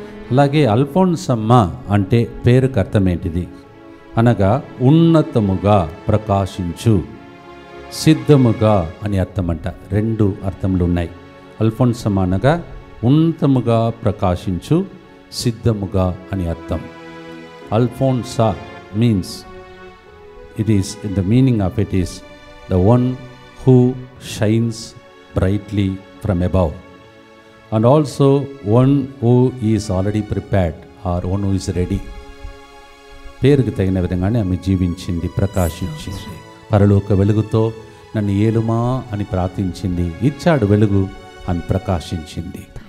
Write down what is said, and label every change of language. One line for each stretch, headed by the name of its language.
Telugu: అలాగే అల్ఫోన్సమ్మ అంటే పేరుకు అర్థం ఏంటిది అనగా ఉన్నతముగా ప్రకాశించు, సిద్ధముగా అని అర్థం అంట. రెండు అర్థములు ఉన్నాయి. అల్ఫోన్సమ్మ అనగా ఉన్నతముగా ప్రకాశించు, సిద్ధముగా అని అర్థం.
English: Alphonsa means it is in the meaning of it is the one who shines brightly from above, and also one who is already prepared or one who is ready.
Telugu: పేరుకు తగిన విధంగానే ఆమె జీవించింది, ప్రకాశించింది. పరలోక వెలుగుతో నన్ను ఏలుమా అని ప్రార్థించింది, ఇచ్చాడు వెలుగు అని ప్రకాశించింది.